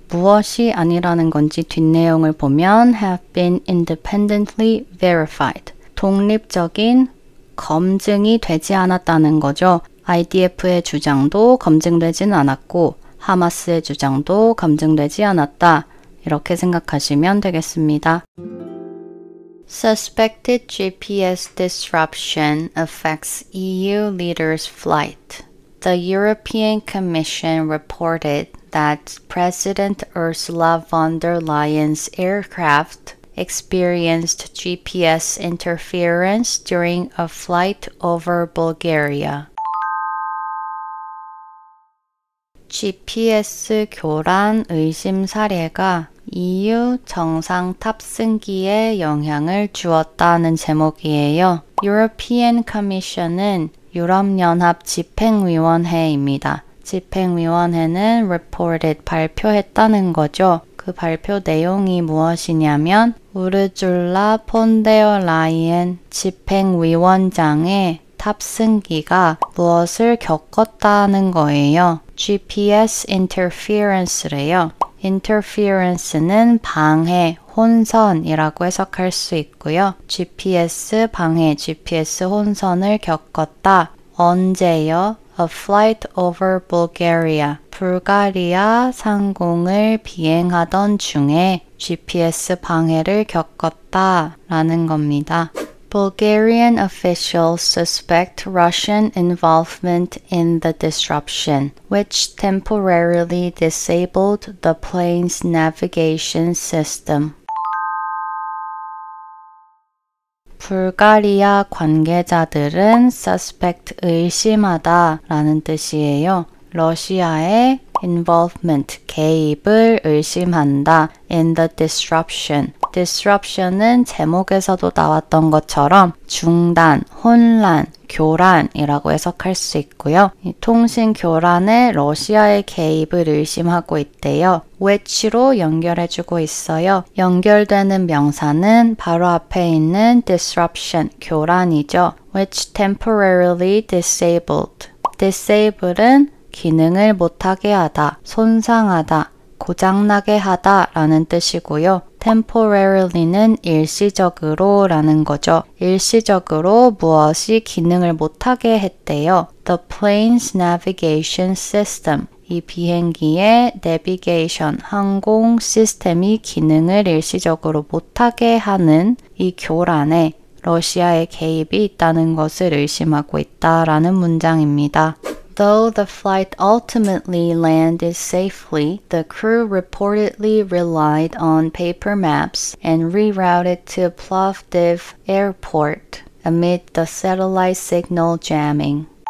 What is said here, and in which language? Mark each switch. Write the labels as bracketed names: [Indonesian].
[Korean] 무엇이 아니라는 건지 뒷내용을 보면 [English] have been independently verified. [Korean] 독립적인 검증이 되지 않았다는 거죠. IDF의 주장도 검증되지는 않았고 하마스의 주장도 검증되지 않았다. 이렇게 생각하시면 되겠습니다. [English] Suspected GPS disruption affects EU leaders' flight. The European Commission reported that President Ursula von der Leyen's aircraft experienced GPS interference during a flight over Bulgaria. [Korean] GPS 교란 의심 사례가 EU 정상 탑승기에 영향을 주었다는 제목이에요. European Commission은 유럽연합 집행위원회입니다. 집행위원회는 reported 발표했다는 거죠. 그 발표 내용이 무엇이냐면 우르줄라 폰데어 라이엔 집행위원장의 탑승기가 무엇을 겪었다는 거예요. GPS interference래요. interference는 방해, 혼선이라고 해석할 수 있고요. GPS 방해, GPS 혼선을 겪었다. 언제요? [English] A flight over Bulgaria. [Korean] 불가리아 상공을 비행하던 중에 GPS 방해를 겪었다 라는 겁니다. [English] Bulgarian officials suspect Russian involvement in the disruption, which temporarily disabled the plane's navigation system. [Korean] 불가리아 관계자들은 suspect 의심하다 라는 뜻이에요. 러시아의 involvement, 개입을 의심한다. [English] in the disruption. [Korean] disruption은 제목에서도 나왔던 것처럼 중단, 혼란, 교란이라고 해석할 수 있고요. 이 통신 교란에 러시아의 개입을 의심하고 있대요. which로 연결해주고 있어요. 연결되는 명사는 바로 앞에 있는 disruption, 교란이죠. [English] which temporarily disabled. [Korean] disable은 기능을 못하게 하다, 손상하다, 고장나게 하다 라는 뜻이고요. temporarily는 일시적으로 라는 거죠. 일시적으로 무엇이 기능을 못하게 했대요. [English] The plane's navigation system. [Korean] 이 비행기의 navigation, 항공 시스템이 기능을 일시적으로 못하게 하는 이 교란에 러시아의 개입이 있다는 것을 의심하고 있다라는 문장입니다. [English] Though the flight ultimately landed safely, the crew reportedly relied on paper maps and rerouted to Plovdiv Airport amid the satellite signal jamming.